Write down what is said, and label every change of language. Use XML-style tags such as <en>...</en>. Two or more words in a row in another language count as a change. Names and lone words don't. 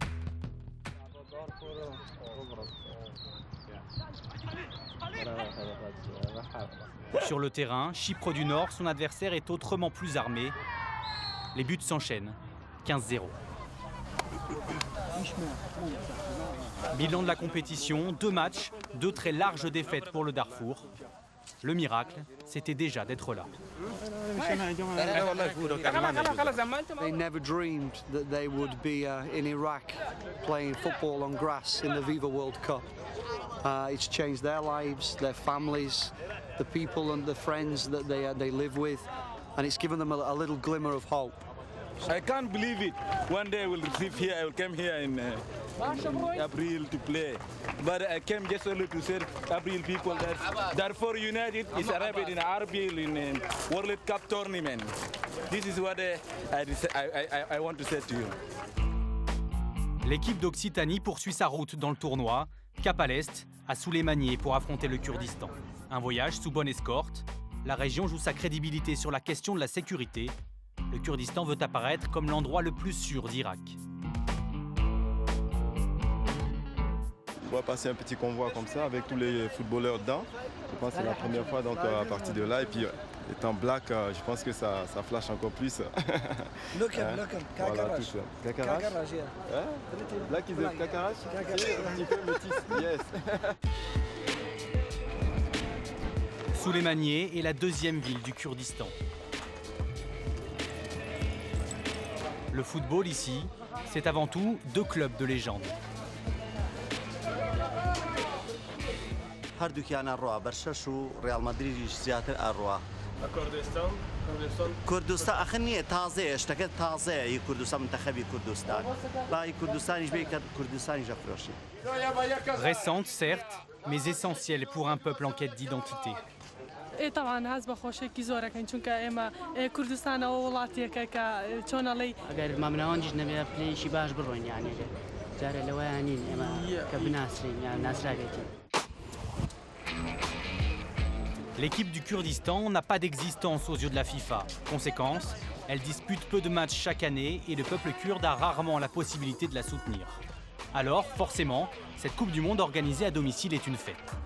<fr>Sur le terrain, Chypre du Nord, son adversaire est autrement plus armé. Les buts s'enchaînent, 15-0. Bilan de la compétition, 2 matchs, 2 très larges défaites pour le Darfour. Le miracle, c'était déjà d'être là.</fr> <en>They never dreamed that they would be in Iraq playing football on grass in the Viva World Cup. It's changed their lives, their families, the people and the friends that they live with, and it's given them a little glimmer of hope. I can't believe it. One day I will receive here, I will come here in April to play. But I came just only to say April people that Darfur United is arrived in April in World Cup tournament. This is what I want to say to you.</en> <fr>L'équipe d'Occitanie poursuit sa route dans le tournoi, cap à l'est, à Souleymaniye pour affronter le Kurdistan. Un voyage sous bonne escorte. La région joue sa crédibilité sur la question de la sécurité. Le Kurdistan veut apparaître comme l'endroit le plus sûr d'Irak. voir passer un petit convoi comme ça avec tous les footballeurs dedans. Je pense que c'est la première fois donc, à partir de là. Et puis étant black, je pense que ça flash encore plus.</fr> <en>Look him.</en> <fr>Voilà, tout ça. Kakarash?</fr> <en>Black is a Kakarash?</en> <fr>Un petit peu métis, yes. Souleymaniye est la deuxième ville du Kurdistan. Le football ici, c'est avant tout 2 clubs de légende.</fr> <ckb>هەردووکیان ئەڕوا بەرشەش و ڕیال مەدریدیش زیاتر ئەڕوا کوردستان ئەخ نییە تازەیە شتەکە تازەیە هی کوردستان منتەخەبی کوردستان باهی کوردستانیش بێ کە کوردستانیش ئەفرۆشی.</ckb> <fr>Récente certes, mais essentielle pour un peuple en quête d'identité.</fr> <ckb>طبعا هاز بەخۆشێکی زۆرەکەین چونکە ئێمە کوردستانەوە وڵاتیەکە کە چۆنەڵی ئەگەر مامناوانجیش نەبێ پلەیشی باش بڕۆین یانێگە جارە لەوەیان نین ئێمە کە بناسرین یان ناسراوێتین.</ckb> <fr>L'équipe du Kurdistan n'a pas d'existence aux yeux de la FIFA. Conséquence, elle dispute peu de matchs chaque année et le peuple kurde a rarement la possibilité de la soutenir. Alors, forcément, cette Coupe du Monde organisée à domicile est une fête.</fr>